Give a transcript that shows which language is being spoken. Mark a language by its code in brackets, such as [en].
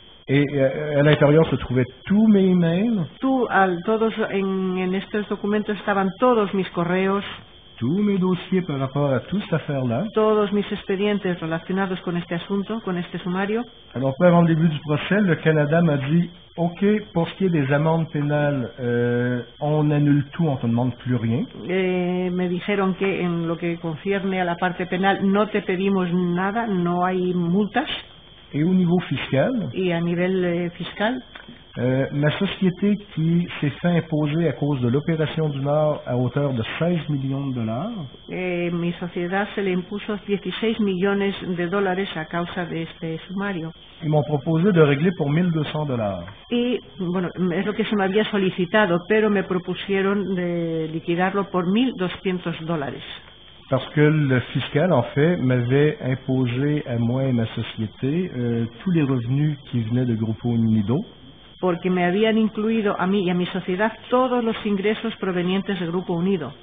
[fr] Et à l'intérieur se trouvaient tous mes emails. [es] En estos documentos estaban todos mis correos. [fr] Tous mes dossiers par rapport à toute cette affaire-là. [es] Todos mis expedientes relacionados con este asunto, con este sumario. [fr] Alors, avant le début du procès, le Canada m'a dit, OK, pour ce qui est des amendes pénales, on annule tout, on ne te demande plus rien. [es] Me dijeron que en lo que concierne a la parte penal no te pedimos nada, no hay multas. [fr] Et au niveau fiscal, [es] y a nivel fiscal, [fr] ma société qui s'est fait imposer à cause de l'opération du Nord à hauteur de 16 millions de dollars. [es] Mi sociedad se le impuso 16 millones de dólares a causa de este sumario. [fr] Ils m'ont proposé de régler pour 1.200 dollars. [es] Y bueno, es lo que se me había solicitado, pero me propusieron de liquidarlo por 1.200 dólares. [fr] Parce que le fiscal, en fait, m'avait imposé à moi et ma société tous les revenus qui venaient de Grupo Unido. [es] Porque me habían incluido a mí y a mi sociedad todos los ingresos provenientes del Grupo Unido.